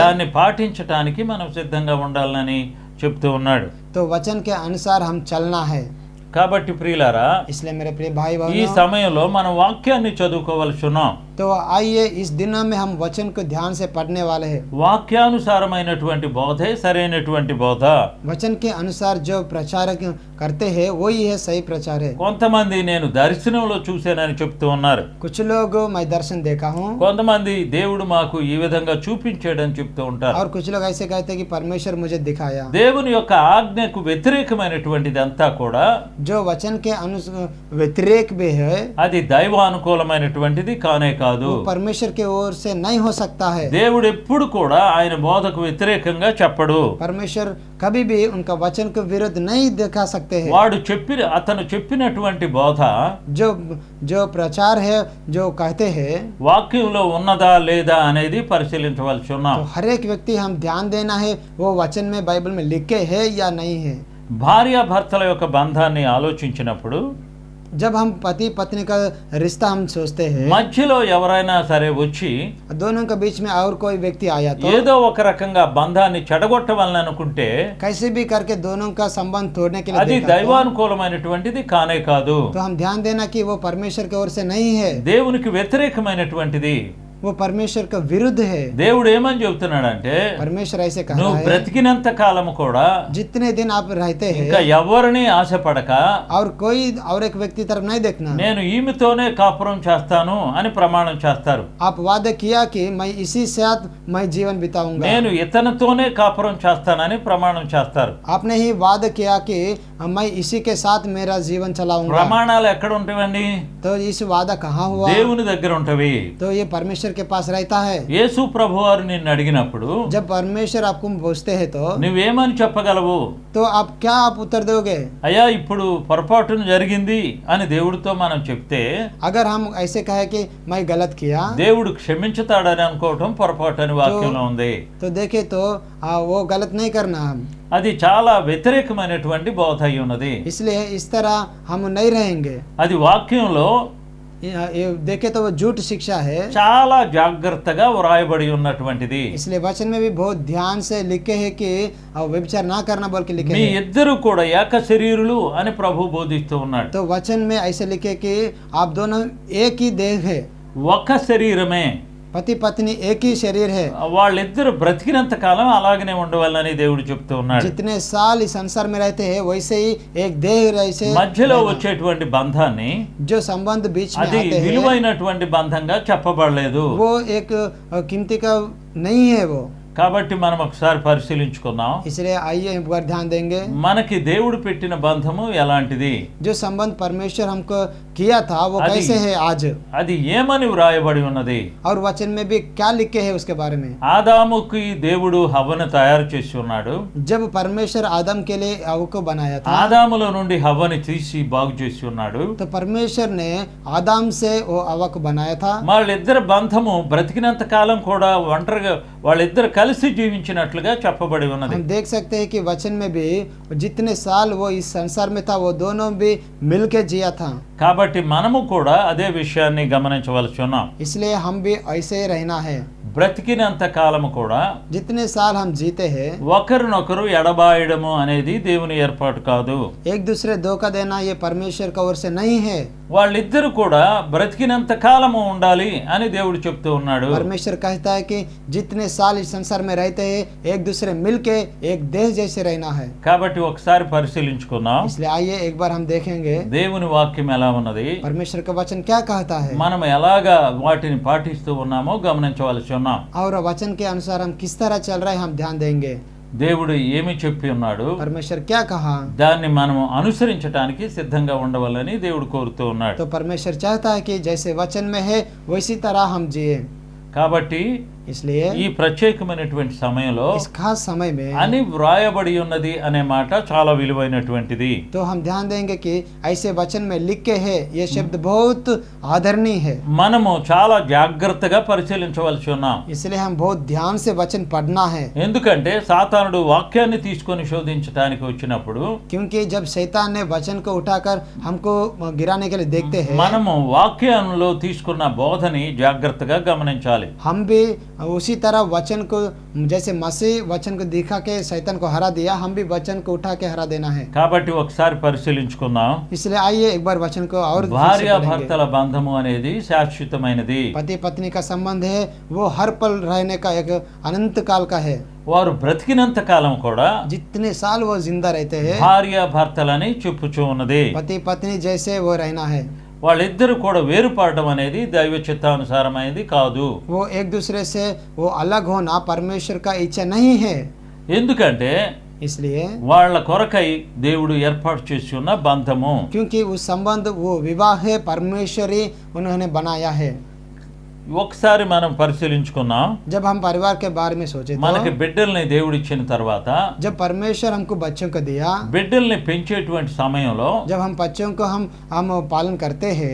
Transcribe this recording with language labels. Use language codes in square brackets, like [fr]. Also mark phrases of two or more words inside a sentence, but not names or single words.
[te] దాన్ని పాటించటానికి మనం సిద్ధంగా ఉండాలని చెప్తూ ఉన్నాడు. [hi] तो वचन के अनुसार हम चलना है। [te] కాబట్టి ప్రియులారా, [hi] इसलिए मेरे प्रिय भाई [te] ఈ [hi] बहनों, [te] సమయంలో మనం వాక్యాన్ని చదువుకోవలసి ఉన్నాం. [hi] तो आइए इस दिनों में हम वचन को ध्यान से पढ़ने वाले हैं। [te] వాక్యానుసారమైనటువంటి బోధే సరైనటువంటి బోధ. [hi] वचन के अनुसार जो प्रचार करते हैं वही है सही प्रचार है। [te] కొంతమంది నేను దర్శనంలో చూశానని చెప్తూ ఉన్నారు. [hi] कुछ लोग मैं दर्शन देखा हूँ [te] కొంతమంది దేవుడు మాకు ఈ విధంగా చూపించాడని చెప్తూ ఉంటారు. [hi] और कुछ लोग ऐसे कहते हैं कि परमेश्वर मुझे दिखाया। [te] దేవుని యొక్క ఆజ్ఞకు వ్యతిరేకమైనటువంటిది అంతా కూడా [hi] जो वचन के व्यतिरेक भी है [te] అది దైవానుకూలమైనటువంటిది కానే కాదు. [hi] वो परमेश्वर के ओर से नहीं हो सकता है। [te] దేవుడు ఎప్పుడు కూడా ఆయన బోధకు వ్యతిరేకంగా చెప్పడు. [hi] परमेश्वर कभी भी उनका वचन को विरुद्ध नहीं दिखा सकते हैं। [te] అతను చెప్పినటువంటి బోధ [hi] जो जो प्रचार है जो कहते हैं [te] వాక్యంలో ఉన్నదా లేదా అనేది పరిశీలించవలసి ఉన్నాం. [hi] तो हर एक व्यक्ति हम ध्यान देना है वो वचन में बाइबल में लिखे है या नहीं है। [te] భార్యాభర్తల యొక్క బంధాన్ని ఆలోచించినప్పుడు [hi] जब हम पति पत्नी का रिश्ता हम सोचते हैं [te] మధ్యలో ఎవరైనా సరే వచ్చి [hi] दोनों के बीच में और कोई व्यक्ति आया तो [te] ఏదో ఒక రకంగా బంధాన్ని చెడగొట్టవాలని అనుకుంటే [hi] कैसे भी करके दोनों का संबंध तोड़ने के लिए [te] అది [hi] देखा [te] దైవానుకూలమైనటువంటిది కానే కాదు. [hi] तो हम ध्यान देना कि वो परमेश्वर की ओर से नहीं है, [te] దేవునికి వ్యతిరేకమైనటువంటిది. [hi] वो परमेश्वर का विरुद्ध है। [te] దేవుడు ఏమని చెబుతున్నాడంటే [hi] परमेश्वर ऐसे कहा [te] నువ్వు [hi] है [te] బ్రతికినంత కాలము కూడా [hi] जितने दिन आप रहते [te] ఇంకా [hi] हैं [te] ఎవరిని ఆశపడక [hi] और कोई और एक व्यक्ति तरफ नहीं देखना। [te] నేను ఈమెతోనే కాపురం చేస్తాను అని ప్రమాణం చేస్తారు. [hi] आप वादा किया कि मैं इसी साथ मैं जीवन बिताऊंगा। [te] నేను ఇతనితోనే కాపురం చేస్తానని ప్రమాణం చేస్తారు. [hi] आपने ही वादा किया कि मैं इसी के साथ मेरा जीवन चलाऊंगा। [te] ప్రమాణాలు ఎక్కడ ఉంటాయండి? [hi] तो इस वादा कहाँ हुआ? [te] దేవుని దగ్గర ఉంటవి. [hi] तो ये परमेश्वर के पास रहता है। [te] యేసు ప్రభువారు నిన్ను అడిగినప్పుడు [hi] जब परमेश्वर आपको पूछते हैं तो [te] నువ్వేమని చెప్పగలవు? [hi] आप क्या आप उत्तर दोगे? [te] అయ్యా ఇప్పుడు పొరపాటున జరిగింది అని దేవుడితో మనం చెప్తే [hi] अगर हम ऐसे कहे कि मैं गलत किया [te] దేవుడు క్షమించుతాడని అనుకోవటం పొరపాటు అని వాక్యంలో ఉంది. [hi] तो देखे तो वो गलत नहीं करना हम। [te] అది చాలా వ్యతిరేకమైనటువంటి బోధ అయి ఉన్నది. [hi] इसलिए इस तरह हम नहीं रहेंगे। [te] అది వాక్యంలో [hi] ये देखे तो वो झूठ शिक्षा है। [te] చాలా జాగ్రత్తగా వ్రాయబడి ఉన్నటువంటిది. [hi] इसलिए वचन में भी बहुत ध्यान से लिखे हैं कि व्यभिचार ना करना बोल के लिखे [te] మీ [hi] हैं। [te] ఇద్దరు కూడా ఏక శరీరులు అని ప్రభు బోధిస్తూ ఉన్నాడు. [hi] तो वचन में ऐसे लिखे कि आप दोनों एक ही देह है, [te] ఒక శరీరమే. [hi] पति पत्नी एक ही शरीर है। [te] వాళ్ళిద్దరు బ్రతికినంత కాలం అలాగనే ఉండవాలని దేవుడు చెప్తూ ఉన్నాడు. [hi] जितने साल इस संसार में रहते हैं वैसे ही एक देह ऐसे [te] మధ్యలో వచ్చేటువంటి బంధాన్ని [hi] जो संबंध बीच में [te] అది [hi] आते हैं [te] విలువైనటువంటి బంధంగా చెప్పబడలేదు. [hi] वो एक कीमती का नहीं है वो। [te] కాబట్టి మనం ఒకసారి పరిశీలించుకుందాం. [hi] इसलिए आइए एक बार ध्यान देंगे [te] మనకి దేవుడు పెట్టిన బంధము ఎలాంటిది, [hi] जो संबंध परमेश्वर हमको किया था वो अभी- कैसे है आज, [te] అది ఏమని వ్రాయబడి ఉన్నది. [hi] और वचन में भी क्या लिखे है उसके बारे में। [te] ఆదాముకి దేవుడు హవ్వను తయారు చేసి ఉన్నాడు. [hi] जब परमेश्वर आदम के लिए हव्वा को बनाया था [te] ఆదాములో నుండి హవ్వని తీసి బాగు చేసి ఉన్నాడు. [hi] तो परमेश्वर ने आदम से वो हव्वा को बनाया था। [te] వాళ్ళిద్దరి బంధము బ్రతికినంత కాలం కూడా ఒంటరిగా వాళ్ళిద్దరు కలిసి జీవించినట్లుగా చెప్పబడి ఉన్నది. [hi] हम देख सकते हैं कि वचन में भी जितने साल वो इस संसार में था वो दोनों भी मिलके जिया था। [te] కాబట్టి మనము కూడా అదే విషయాన్ని గమనించవలసి ఉన్నాం. [hi] इसलिए हम भी ऐसे ही रहना है। [te] బ్రతికినంత కాలము కూడా [hi] जितने साल हम जीते हैं [te] ఒకరినొకరు ఎడబాయడము అనేది దేవుని ఏర్పాటు కాదు. [hi] एक दूसरे धोखा देना ये परमेश्वर का ओर से नहीं है। [te] వాళ్ళిద్దరు కూడా బ్రతికినంత కాలము ఉండాలి అని దేవుడు చెప్తూ ఉన్నాడు. [hi] परमेश्वर कहता है कि जितने साल इस संसार में रहते हैं एक दूसरे मिलके एक देश जैसे रहना है। [te] కాబట్టి ఒకసారి పరిశీలించుకుందాం [hi] इसलिए आइए एक बार हम देखेंगे [te] దేవుని వాక్యం ఎలా ఉన్నది, [hi] परमेश्वर का वचन क्या कहता है [te] మనం ఎలాగా వాటిని పాటిస్తూ ఉన్నామో గమనించవలసి ఉన్నాం. [hi] और वचन के अनुसार हम किस तरह चल रहे हैं हम ध्यान देंगे। [te] దేవుడు ఏమి చెప్పి ఉన్నాడు [hi] परमेश्वर क्या कहा [te] దాన్ని మనము అనుసరించడానికి సిద్ధంగా ఉండవాలని దేవుడు కోరుతూ ఉన్నాడు. [hi] तो परमेश्वर चाहता है कि जैसे वचन में है वैसी तरह हम जिए। [te] కాబట్టి [hi] इसलिए [te] ఈ ప్రత్యేకమైనటువంటి సమయంలో [hi] इस खास समय में [te] అని వ్రాయబడి ఉన్నది అనే మాట చాలా విలువైనటువంటిది. [hi] तो हम ध्यान देंगे कि ऐसे वचन में लिख के है ये शब्द बहुत आदरणीय है। [te] మనము చాలా జాగ్రత్తగా పరిశీలించవలసి ఉన్నాం. [hi] इसलिए हम बहुत ध्यान से वचन पढ़ना है, [te] ఎందుకంటే సాతానుడు వాక్యాన్ని తీసుకొని శోధించడానికి వచ్చినప్పుడు [hi] क्योंकि जब शैतान ने वचन को उठाकर हमको गिराने के लिए देखते हैं [te] మనము వాక్యంలో తీసుకున్న బోధని జాగ్రత్తగా గమనించాలి. [hi] हम भी उसी तरह वचन को जैसे मसीह वचन को दिखा के शैतान को हरा दिया, हम भी वचन को उठा के हरा देना है। [te] కాబట్టి ఒకసారి పరిశీలించుకుందాం. [hi] इसलिए आइए एक बार वचन को और फिर से [te] భార్యాభర్తల [hi] पढ़ेंगे। [te] బంధము అనేది శాశ్వతమైనది. [hi] पति पत्नी का संबंध है वो हर पल रहने का एक अनंत काल का है। [te] వారు బ్రతికినంత కాలం కూడా [hi] जितने साल वो जिंदा रहते हैं [te] భార్యాభర్తలని చెప్పుచూ ఉన్నది. [hi] पति पत्नी जैसे वो रहना है। [te] వాళ్ళిద్దరు కూడా వేరుపడడం అనేది దైవ చిత్తానుసారమైనది కాదు. [hi] वो एक दूसरे से वो अलग होना परमेश्वर का इच्छा नहीं है। [te] ఎందుకంటే [hi] इसलिए [te] వాళ్ళ కొరకై దేవుడు ఏర్పాటు చేసి ఉన్న బంధము. [hi] क्योंकि उस संबंध वो विवाह है, परमेश्वर ही उन्होंने बनाया है। [te] ఒకసారి మనం పరిశీలించుకున్నాం. [hi] जब हम परिवार के बारे में सोचे [te] మనకి [hi] तो [te] బిడ్డల్ని దేవుడు ఇచ్చిన తర్వాత [hi] जब परमेश्वर हमको बच्चों को दिया, [te] బిడ్డల్ని పెంచేటువంటి సమయంలో [hi] जब हम बच्चों को हम पालन करते हैं,